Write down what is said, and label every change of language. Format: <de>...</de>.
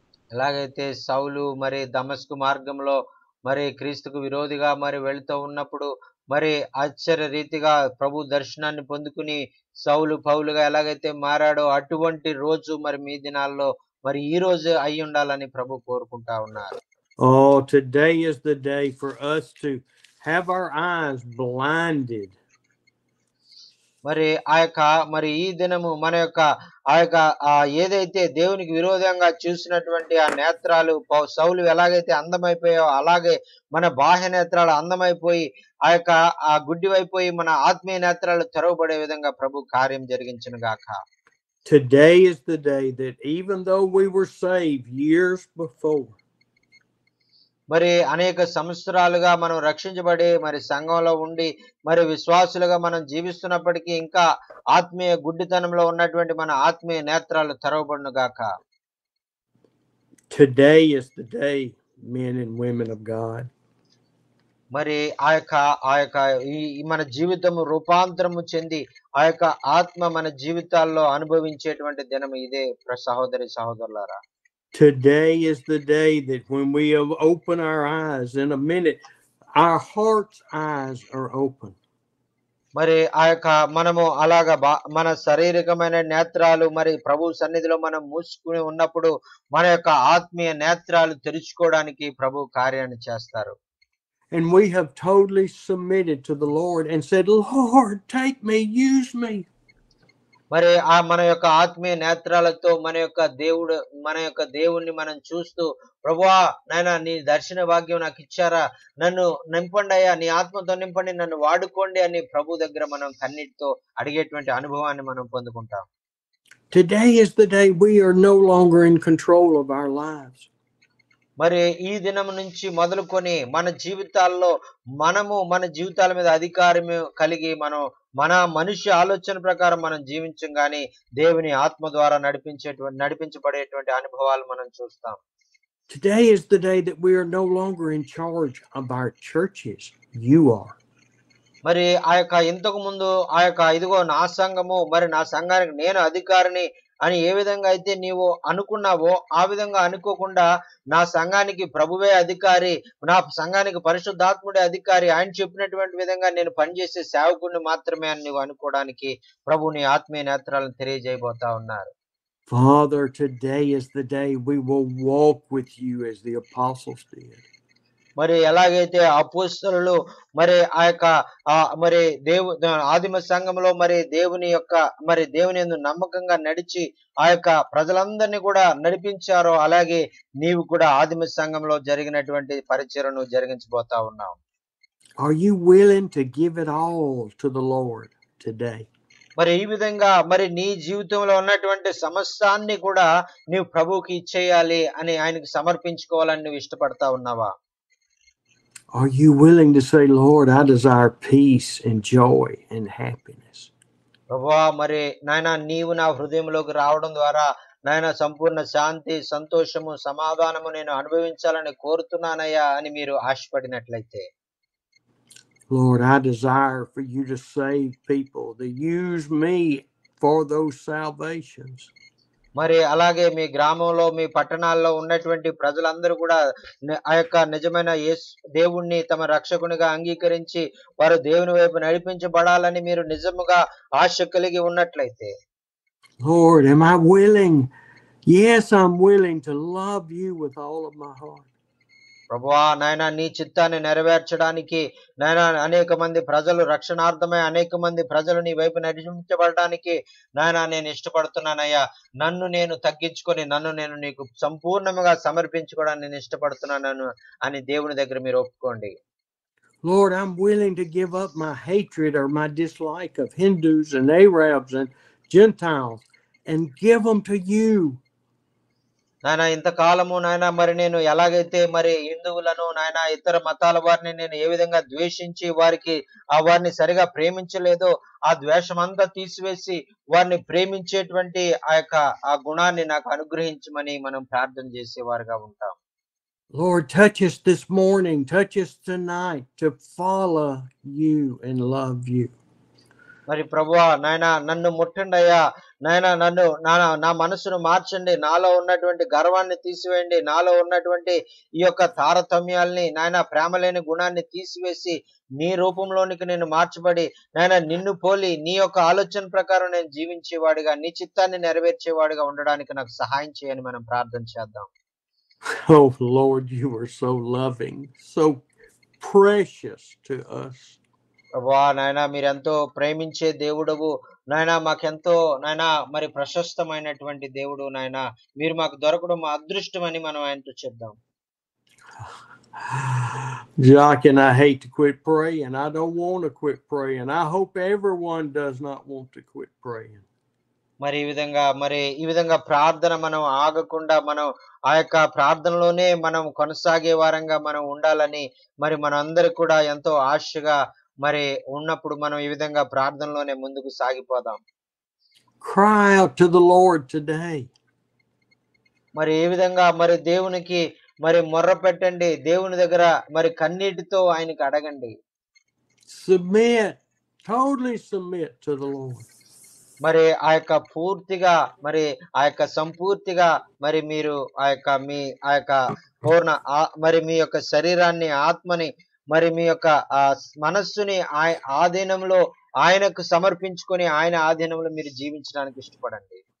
<te>ఎలాగైతే సౌలు మరి దమస్కు మార్గంలో మరి క్రీస్తుకు విరోధిగా మరి వెళుతూ ఉన్నప్పుడు మరి ఆశ్చర్య రీతిగా ప్రభు దర్శనాన్ని పొందుకుని సౌలు పౌలుగా ఎలాగైతే మారాడో అటువంటి రోజు మరి మీ దినాల్లో మరి ఈ రోజు అయి ఉండాలని ప్రభు కోరుకుంటా ఉన్నారు.</te> <en>Oh, today is the day for us to have our eyes blinded.</en> <te>మరి ఆ యొక్క మరి ఈ దినము మన యొక్క ఆ యొక్క ఏదైతే దేవునికి విరోధంగా చూసినటువంటి ఆ నేత్రాలు సౌలు ఎలాగైతే అందమైపోయాయో అలాగే మన బాహ్య నేత్రాలు అందమైపోయి ఆ యొక్క ఆ గుడ్డివైపోయి మన ఆత్మీయ నేత్రాలు తెరవబడే విధంగా ప్రభు కార్యం జరిగించును గాక.</te> <en>Today is the day that even though we were saved years before,</en> <te>మరి అనేక సంవత్సరాలుగా మనం రక్షించబడి మరి సంఘంలో ఉండి మరి విశ్వాసులుగా మనం జీవిస్తున్నప్పటికీ ఇంకా ఆత్మీయ గుడ్డితనంలో ఉన్నటువంటి మన ఆత్మీయ నేత్రాలు తెరవబడును గాక.</te> <en>today is the day, men and women of God.</en> <te>మరి ఆ యొక్క ఈ మన జీవితము రూపాంతరము చెంది ఆ యొక్క ఆత్మ మన జీవితాల్లో అనుభవించేటువంటి దినం ఇదే సహోదరి సహోదరులారా.</te> <en>Today is the day that when we open our eyes in a minute, our heart's eyes are open.</en> <te>మరి ఆ యొక్క మనము అలాగా మన శారీరకమైన నేత్రాలు మరి ప్రభు సన్నిధిలో మనం మూసుకుని ఉన్నప్పుడు మన యొక్క ఆత్మీయ నేత్రాలు తెరుచుకోవడానికి ప్రభు కార్యాన్ని చేస్తారు.</te> <en>And we have totally submitted to the Lord and said, Lord, take me, use me.</en> <te>మరి మన యొక్క ఆత్మీయ నేత్రాలతో మన యొక్క దేవుణ్ణి మనం చూస్తూ, ప్రభువా నాయనా నీ దర్శన భాగ్యం నాకు ఇచ్చారా, నన్ను నింపండి అయ్యా, నీ ఆత్మతో నింపండి, నన్ను వాడుకోండి అని ప్రభు దగ్గర మనం కన్నీటితో అడిగేటువంటి అనుభవాన్ని మనం పొందుకుంటాం.</te> <en>Today is the day we are no longer in control of our lives.</en> <te>మరి ఈ దినం నుంచి మొదలుకొని మన జీవితాల్లో మనము మన జీవితాల మీద అధికారం కలిగి మన మనుష్య ఆలోచన ప్రకారం మనం జీవించం గాని దేవుని ఆత్మ ద్వారా నడిపించబడేటువంటి అనుభవాలు మనం చూస్తాం.</te> <en>Today is the day that we are no longer in charge of our churches. You are.</en> <te>మరి ఆ యొక్క ఇంతకు ముందు ఆ యొక్క ఇదిగో నా సంఘము, మరి నా సంఘానికి నేను అధికారిని అని ఏ విధంగా అయితే నీవు అనుకున్నావో ఆ విధంగా అనుకోకుండా నా సంఘానికి ప్రభువే అధికారి, నా సంఘానికి పరిశుద్ధాత్ముడే అధికారి, ఆయన చెప్పినటువంటి విధంగా నేను పనిచేసే సేవకుడిని మాత్రమే అని నువ్వు అనుకోవడానికి ప్రభు నీ ఆత్మీయ నేత్రాలను తెలియజేయబోతా ఉన్నారు.</te> <en>Father, today is the day we will walk with you as the apostles did.</en> <te>మరి ఎలాగైతే అపోస్తలులు మరి ఆ యొక్క మరి ఆదిమ సంఘంలో మరి దేవుని యందు నమ్మకంగా నడిచి ఆ యొక్క ప్రజలందరినీ కూడా నడిపించారో అలాగే నీవు కూడా ఆదిమ సంఘంలో జరిగినటువంటి పరిచర్యను జరిగించబోతా ఉన్నావు.</te> <en>Are you willing to give it all to the Lord today?</en> <te>మరి ఈ విధంగా మరి నీ జీవితంలో ఉన్నటువంటి సమస్తాన్ని కూడా నీవు ప్రభువుకి ఇచ్చేయాలి అని ఆయనకు సమర్పించుకోవాలని నువ్వు ఇష్టపడతా ఉన్నావా?</te> <en>Are you willing to say, Lord, I desire peace and joy and happiness?</en> <te>ప్రభువా మరి నాయనా నీవు నా హృదయంలోకి రావడం ద్వారా నాయనా సంపూర్ణ శాంతి, సంతోషము, సమాధానము నేను అనుభవించాలని కోరుతున్నానయ్యా అని మీరు ఆశపడినట్లయితే,</te> <en>Lord, I desire for you to save people, to use me for those salvations.</en> <te>మరి అలాగే మీ గ్రామంలో మీ పట్టణాల్లో ఉన్నటువంటి ప్రజలందరూ కూడా ఆ యొక్క నిజమైన దేవుణ్ణి తమ రక్షకునిగా అంగీకరించి వారు దేవుని వైపు నడిపించబడాలని మీరు నిజముగా ఆశ కలిగి ఉన్నట్లయితే,</te> <en>Lord, am I willing? Yes, I'm willing to love you with all of my heart.</en> <te>ప్రభువా నాయనా నీ చిత్తాన్ని నెరవేర్చడానికి నాయనా అనేక మంది ప్రజలు రక్షణార్థమై అనేక మంది ప్రజలు నీ వైపు నడిపించబడడానికి నాయనా నేను ఇష్టపడుతున్నానయ్యా, నన్ను నేను తగ్గించుకొని నన్ను నేను నీకు సంపూర్ణంగా సమర్పించుకోవడానికి నేను ఇష్టపడుతున్నాను అని దేవుని దగ్గర మీరు ఒప్పుకోండి.</te> <en>Lord, I'm willing to give up my hatred or my dislike of Hindus and Arabs and Gentiles and give them to you.</en> <te>నాయన ఇంతకాలము నాయన మరి నేను ఎలాగైతే మరి హిందువులను నాయన ఇతర మతాల వారిని నేను ఏ విధంగా ద్వేషించి వారిని సరిగా ప్రేమించలేదో ఆ ద్వేషం అంతా తీసివేసి వారిని ప్రేమించేటువంటి ఆ గుణాన్ని నాకు అనుగ్రహించమని మనం ప్రార్థన చేసేవారుగా ఉంటాం.</te> <en>Lord, touch us this morning, touch us tonight to follow you and love you.</en> <te>మరి ప్రభువా నాయనా నన్ను ముట్టండి అయ్యా, నాయనా నా మనసును మార్చండి, నాలో ఉన్నటువంటి గర్వాన్ని తీసివేయండి, నాలో ఉన్నటువంటి ఈ యొక్క తారతమ్యాల్ని నాయనా ప్రేమ లేని గుణాన్ని తీసివేసి నీ రూపంలోనికి నేను మార్చబడి నాయనా నిన్ను పోలి నీ యొక్క ఆలోచన ప్రకారం నేను జీవించేవాడిగా నీ చిత్తాన్ని నెరవేర్చేవాడిగా ఉండడానికి నాకు సహాయం చేయని మనం ప్రార్థన చేద్దాం.</te> <en>Oh Lord, you are so loving, so precious to us.</en> <te>ప్రభా నాయనా మీరెంతో ప్రేమించే దేవుడవు నాయనా మాకెంతో నాయనా మరి ప్రశస్తమైనటువంటి దేవుడు నాయనా మీరు మాకు దొరకడం మా అదృష్టం అని మనం ఆయనతో చెప్దాం.</te> <en>Jock, and I hate to quit praying. I don't want to quit praying. I hope everyone does not want to quit praying.</en> <te>మరి ఈ విధంగా ప్రార్థన మనం ఆగకుండా మనం ఆ యొక్క ప్రార్థనలోనే మనం కొనసాగే వారంగా మనం ఉండాలని మరి మనందరూ కూడా ఎంతో ఆశగా మరి ఉన్నప్పుడు మనం ఈ విధంగా ప్రార్థనలోనే ముందుకు సాగిపోదాం.</te> <en>Cry out to the Lord today.</en> <te>మరి ఏ విధంగా మరి దేవునికి మరి మొర్ర పెట్టండి, దేవుని దగ్గర మరి కన్నీటితో ఆయనకి అడగండి.</te> <en>Submit, totally submit to the Lord.</en> <te>మరి ఆ యొక్క పూర్తిగా మరి ఆ యొక్క సంపూర్తిగా మరి మీరు ఆ యొక్క పూర్ణ మరి మీ యొక్క శరీరాన్ని ఆత్మని మరి మీ యొక్క మనస్సుని ఆధీనంలో ఆయనకు సమర్పించుకొని ఆయన ఆధీనంలో మీరు జీవించడానికి ఇష్టపడండి.</te>